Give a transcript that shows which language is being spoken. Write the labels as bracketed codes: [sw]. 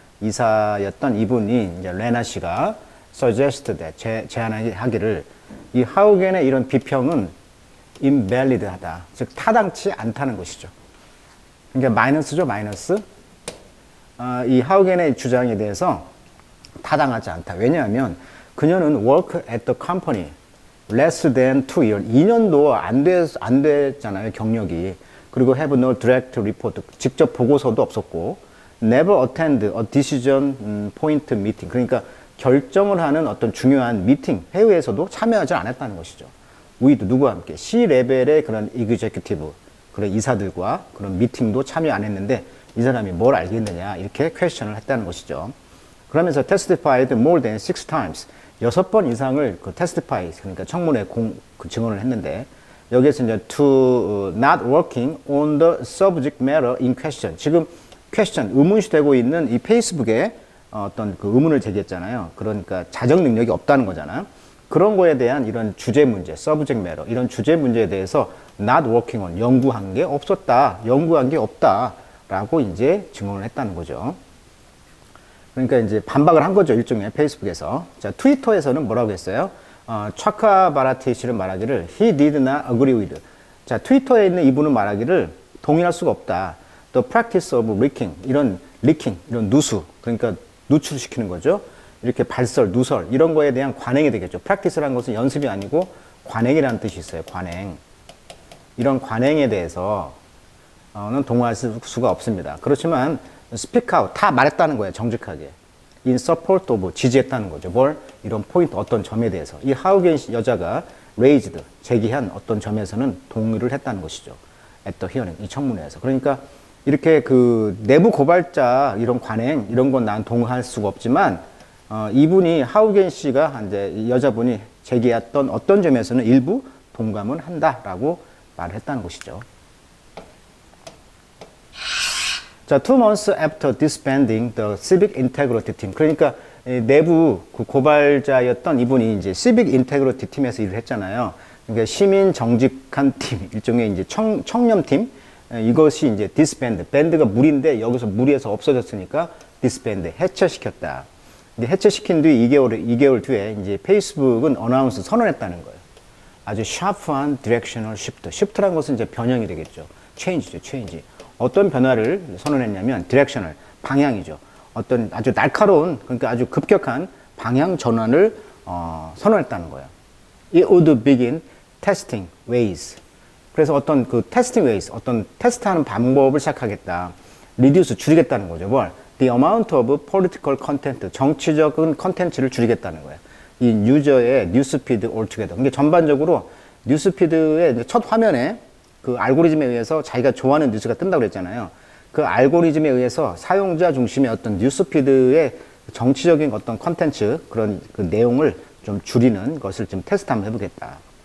[ko] 이사였던 이분이 이제 레나 씨가 suggested, 제안하기를 이 하우겐의 이런 비평은 invalid하다. 즉 타당치 않다는 것이죠. 그러니까 마이너스죠, 마이너스. 이 하우겐의 주장에 대해서 타당하지 않다. 왜냐하면 그녀는 [en] work at the company less than 2 years, [ko] 2년도 안 됐잖아요, 경력이. 그리고 [en] have no direct report, [ko] 직접 보고서도 없었고, [en] never attend a decision point meeting, [ko] 그러니까 결정을 하는 어떤 중요한 미팅, 회의에서도 참여하지 않았다는 것이죠. with 누구와 함께? C 레벨의 그런 executive, 그런 이사들과 그런 미팅도 참여 안 했는데 이 사람이 뭘 알겠느냐 이렇게 퀘스천을 했다는 것이죠. 그러면서 [en] testified more than 6 times, [ko] 6번 이상을 그 testify, 그러니까 청문회 그 증언을 했는데 여기에서 이제 [en] to not working on the subject matter in question, [ko] 지금 question, 의문시되고 있는 이 페이스북에 어떤 그 의문을 제기했잖아요. 그러니까 자정 능력이 없다는 거잖아요. 그런 거에 대한 이런 주제 문제, [en] subject matter, [ko] 이런 주제 문제에 대해서 [en] not working on, [ko] 연구한 게 없었다, 연구한 게 없다 라고 이제 증언을 했다는 거죠. 그러니까 이제 반박을 한 거죠, 일종의 페이스북에서. 자, 트위터에서는 뭐라고 했어요? 차카바라티 씨는 말하기를 [en] he did not agree with. [ko] 자, 트위터에 있는 이분은 말하기를 동의할 수가 없다. [en] The practice of leaking, [ko] 이런 leaking, 이런 누수, 그러니까 누출시키는 거죠. 이렇게 발설, 누설, 이런 거에 대한 관행이 되겠죠. practice라는 것은 연습이 아니고 관행이라는 뜻이 있어요. 관행. 이런 관행에 대해서는 동의할 수가 없습니다. 그렇지만 [en] speak out, [ko] 다 말했다는 거예요. 정직하게. [en] in support of, [ko] 지지했다는 거죠. 뭘? 이런 포인트, 어떤 점에 대해서. 이 하우겐 여자가 raised, 제기한 어떤 점에서는 동의를 했다는 것이죠. [en] at the hearing, [ko] 이 청문회에서. 그러니까 이렇게 그 내부 고발자 이런 관행, 이런 건 난 동의할 수가 없지만 이분이 하우겐 씨가 이제 이 여자분이 제기했던 어떤 점에서는 일부 동감은 한다라고 말을 했다는 것이죠. [en] 자, 2 months after disbanding the civic integrity team. [ko] 그러니까 내부 그 고발자였던 이분이 이제 civic integrity 팀에서 일을 했잖아요. 그러니까 시민 정직한 팀, 일종의 이제 청렴팀. 이것이 이제 disband, band가 무리인데 여기서 무리해서 없어졌으니까 disband, 해체시켰다. 이제 해체시킨 뒤 2개월 뒤에 이제 페이스북은 어나운스 선언했다는 거예요. 아주 샤프한 디렉셔널 시프트. 시프트라는 것은 이제 변형이 되겠죠. 체인지죠, 체인지. 어떤 변화를 선언했냐면 디렉셔널, 방향이죠. 어떤 아주 날카로운, 그러니까 아주 급격한 방향 전환을 선언했다는 거예요. [en] It would begin testing ways. [ko] 그래서 어떤 그 [en] testing ways, [ko] 어떤 테스트하는 방법을 시작하겠다. reduce, 줄이겠다는 거죠. 뭘? [en] The amount of political content, [ko] 정치적인 컨텐츠를 줄이겠다는 거예요. 이 유저의 뉴스피드 altogether. 그러니까 전반적으로 뉴스피드의 첫 화면에 그 알고리즘에 의해서 자기가 좋아하는 뉴스가 뜬다고 그랬잖아요. 그 알고리즘에 의해서 사용자 중심의 어떤 뉴스피드의 정치적인 어떤 컨텐츠, 그런 그 내용을 좀 줄이는 것을 좀 테스트 한번 해보겠다.